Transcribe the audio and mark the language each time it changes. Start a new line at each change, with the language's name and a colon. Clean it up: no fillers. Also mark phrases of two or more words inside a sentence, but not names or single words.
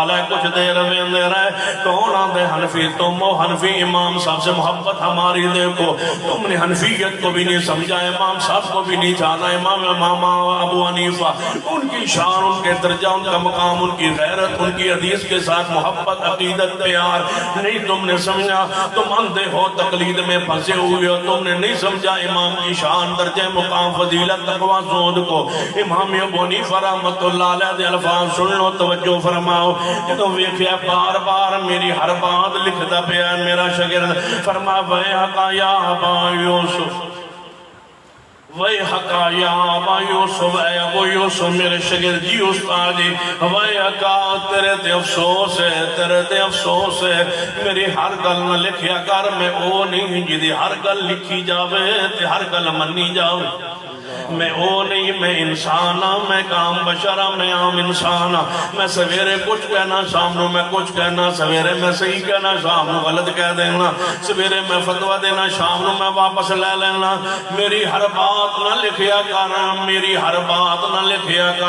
Urdu: علیہ کچھ دیر میں دے رہے کون آندے حنفی تم ہو حنفی امام صاحب سے محبت ہماری دیکھو تم نے حنفیت کو بھی نہیں سمجھا امام صاحب کو بھی نہیں جانا امام ابو حنیفہ، ان کی شان، ان کے درجہ، ان کا مقام، ان کی غیرت، ان کی حدیث کے ساتھ محبت، عقیدت، پیار نہیں تم نے سمجھا، تم اندھے ہو، تقلید میں پھنسے ہوئے ہو، تم نے نہیں سمجھا امام کی شان، درجہ، مقام، فضیلت، تقویٰ، زہد کو۔
Punjabi: امام ابو حنیفہ رحمۃ اللہ علیہ دے الفاظ سن لو، توجہ فرماؤ، جدوں ویکھیا بار بار میری ہر بات لکھدا پیا میرا شاگرد، فرما
Arabic: وَيْحَكَ يَا أَبَا يُوسُف، وَيْحَكَ يَا أَبَا يُوسُف،
Punjabi: اے ابو یوسف میرے شاگرد جی استاد جی، وَيْحَكَ تیرے تے افسوس ہے، تیرے تے افسوس ہے، میری ہر گل نہ لکھیا کر، میں او نہیں جدی ہر گل لکھی جاوے تے ہر گل منی جاوے، میں او نہیں، میں انسان ہاں، میں کام بشر ہاں، میں عام انسان ہاں، میں سویرے کچھ کہنا شام نو میں کچھ کہنا، سویرے میں صحیح کہنا شام نو غلط کہہ دینا، سویرے میں فتوہ دینا شام نو میں واپس لے لینا، میری ہر بات نہ لکھیا کر، میری ہر بات نہ لکھیا کر۔